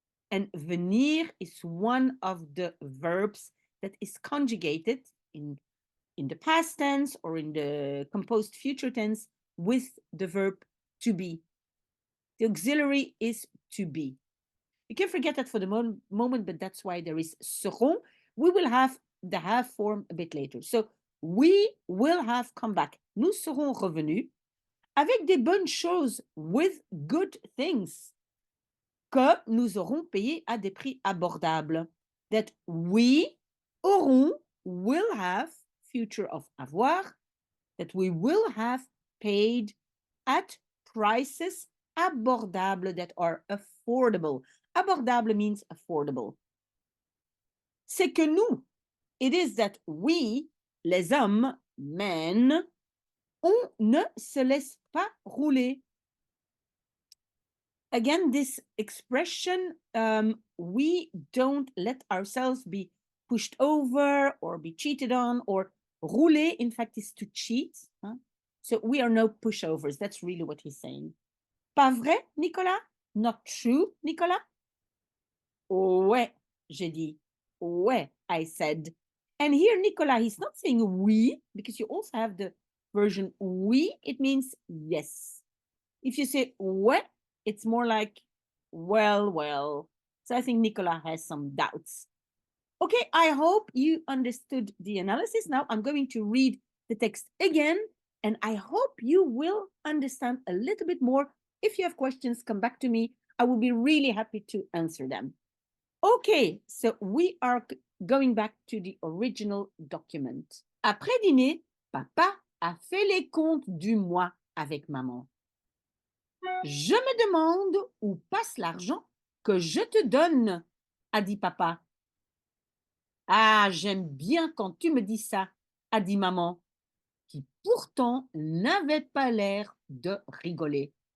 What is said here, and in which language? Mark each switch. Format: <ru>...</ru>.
<en>And venir is one of the verbs that is conjugated in the past tense or in the composed future tense with the verb to be. The auxiliary is to be. You can forget that for the moment, but that's why there is seront. We will have the have form a bit later. So we will have come back.</en> <fr>Nous serons revenus avec des bonnes choses,</fr> <en>with good things,</en> <fr>que nous aurons payé à des prix abordables.</fr> <en>That we aurons, will have, future of avoir, that we will have paid at prices abordables that are affordable. Abordable means affordable.</en> <fr>C'est que nous,</fr> <en>it is that we,</en> <fr>les hommes, men, on ne se laisse pas rouler.</fr> <en>Again, this expression, we don't let ourselves be pushed over or be cheated on, or rouler, in fact, is to cheat. So we are no pushovers. That's really what he's saying.</en> <fr>Pas vrai, Nicolas?</fr> <en>Not true,</en> <fr>Nicolas? Ouais, j'ai dit.</fr> <en>Ouais, I said. And here, Nicolas, he's not saying oui, because you also have the version oui, it means yes. If you say ouais, it's more like, well, well. So I think Nicolas has some doubts. Okay, I hope you understood the analysis. Now I'm going to read the text again, and I hope you will understand a little bit more. If you have questions, come back to me. I will be really happy to answer them. Okay, so we are going back to the original document.</en> <fr>Après dîner, papa a fait les comptes du mois avec maman. Je me demande où passe l'argent que je te donne, a dit papa. Ah, j'aime bien quand tu me dis ça, a dit maman, qui pourtant n'avait pas l'air de rigoler.</fr>